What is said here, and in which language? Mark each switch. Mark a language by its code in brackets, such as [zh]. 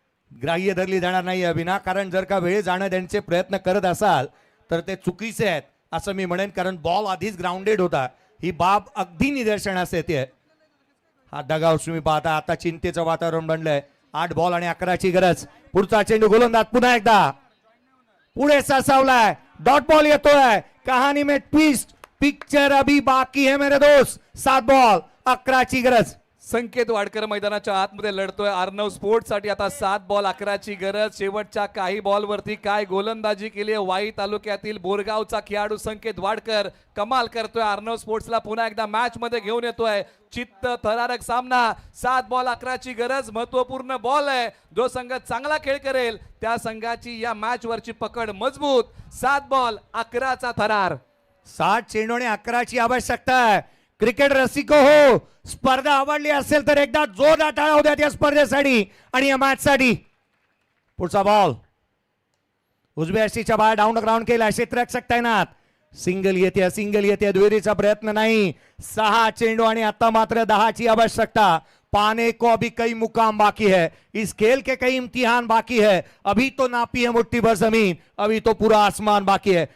[mr] ग्राह्य धरली जाणार नाही. विनाकारण जर का वेळ जाणं त्यांचे प्रयत्न करत असाल तर ते चुकीचे आहेत असं मी म्हणेन, कारण बॉल आधीच ग्राउंडेड होता. ही बाब अगदी निदर्शनास येते. हा डगाव तुम्ही पाहता. आता चिंतेचं वातावरण बनलंय. 8 बॉल आणि 11 ची गरज. पुढचा चेंडू गोलंदाज पुन्हा एकदा पुढे सरसावलाय. डॉट बॉल येतोय. [hi] कहाणी में ट्विस्ट. पिक्चर अभी बाकी है मेरे दोस्त. [mr] 7 बॉल 11 ची गरज. संकेत वाडकर मैदानाच्या आतमध्ये लढतोय अर्णव स्पोर्ट्स साठी. आता 7 बॉल 11ची गरज. शेवटच्या काही बॉलवरती काय गोलंदाजी केली आहे वाई तालुक्यातील बोरगावचा खेळाडू संकेत वाडकर. कमाल करतोय. अर्णव स्पोर्ट्सला पुन्हा एकदा मॅच मध्ये घेऊन येतोय. चित्त थरारक सामना. 7 बॉल 11ची गरज. महत्वपूर्ण बॉल आहे. जो संघ चांगला खेळ करेल त्या संघाची या मॅच वरची पकड मजबूत. 7 बॉल 11चा थरार. 7 चेंडू आणि 11ची आवश्यकता आहे. क्रिकेट रसिको हो, स्पर्धा आवडली असेल तर एकदा जोरदार टाळ्या होत्या या स्पर्धेसाठी आणि या मॅच साठी. पुढचा बॉल उजव्या अशीच्या बाहेर डाऊन ग्राउंड केला. क्षेत्ररक्षक तैनात. सिंगल येते दुहेरीचा प्रयत्न नाही. 6 चेंडू आणि आता मात्र 10ची आवश्यकता. [hi] पाने को अभी कई मुकाम बाकी है, इस खेल के कई इम्तिहान बाकी है. अभी तो नापी है मुट्ठी भर जमीन, अभी तो पूरा आसमान बाकी है.